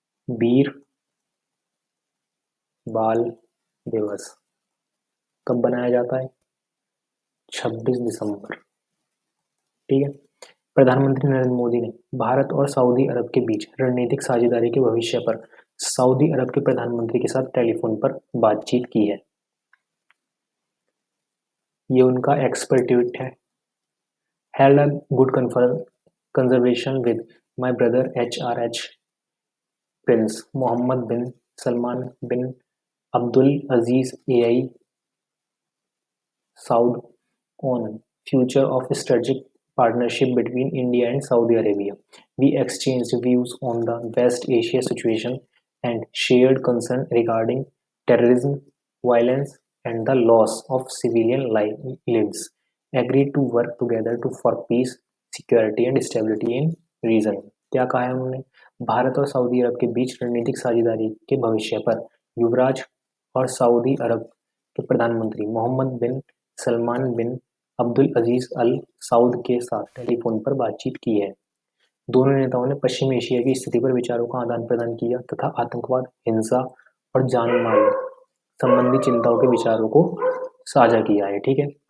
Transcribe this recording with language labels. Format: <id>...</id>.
<hi>वीर बाल दिवस कब बनाया जाता है? 26 दिसंबर। ठीक है, प्रधानमंत्री नरेंद्र मोदी ने भारत और सऊदी अरब के बीच रणनीतिक साझेदारी के भविष्य पर सऊदी अरब के प्रधानमंत्री के साथ टेलीफोन पर बातचीत की है। ये उनका एक्सपर्ट ट्वीट है।</hi> <en>Held a good conversation with my brother HRH Prince Mohammed bin Salman bin Abdul Aziz Al Saud on future of strategic partnership between India and Saudi Arabia. We exchanged views on the West Asia situation and shared concern regarding terrorism, violence, and the loss of civilian lives. Agreed to work together for peace, security and stability in region.</en> <hi>क्या कहा है उन्होंने? भारत और Saudi अरब के बीच रणनीतिक साझेदारी के भविष्य पर युवराज और सऊदी अरब के प्रधानमंत्री मोहम्मद बिन सलमान बिन अब्दुल अजीज अल साउद के साथ टेलीफोन पर बातचीत की है। दोनों नेताओं ने पश्चिम एशिया की स्थिति पर विचारों का आदान प्रदान किया तथा आतंकवाद, हिंसा और जान-माल संबंधी चिंताओं के विचारों को साझा किया है। ठीक है।</hi>